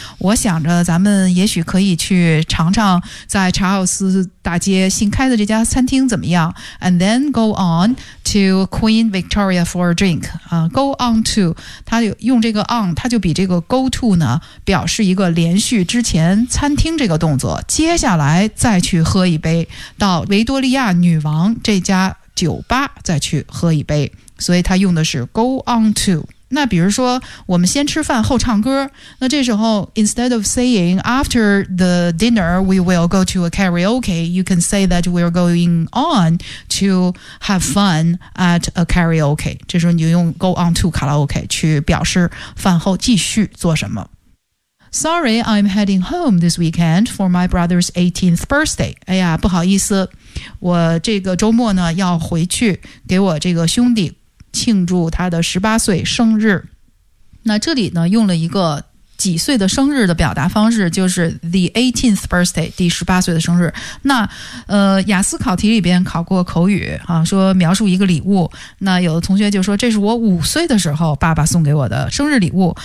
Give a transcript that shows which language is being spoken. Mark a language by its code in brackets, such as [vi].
[zh] 我想着咱们也许可以去尝尝在查尔斯大街新开的这家餐厅怎么样 ？ [en] And then go on to Queen Victoria for a drink. [zh] Go on to， 它用这个 on， 它就比这个 go to 呢，表示一个连续之前餐厅这个动作，接下来再去喝一杯，到维多利亚女王这家酒吧再去喝一杯。所以他用的是 go on to。那比如说我们先吃饭后唱歌，那这时候 [en] instead of saying after the dinner we will go to a karaoke, you can say that we're going on to have fun at a karaoke。 [zh] 这时候你就用 go on to karaoke 去表示饭后继续做什么。 [en] Sorry, I'm heading home this weekend for my brother's 18th birthday. [zh] 哎呀，不好意思，我这个周末呢要回去给我这个兄弟庆祝他的18岁生日。那这里呢用了一个几岁的生日的表达方式，就是 the 18th birthday， 第18岁的生日。那雅思考题里边考过口语啊，说描述一个礼物，那有的同学就说这是我5岁的时候爸爸送给我的生日礼物。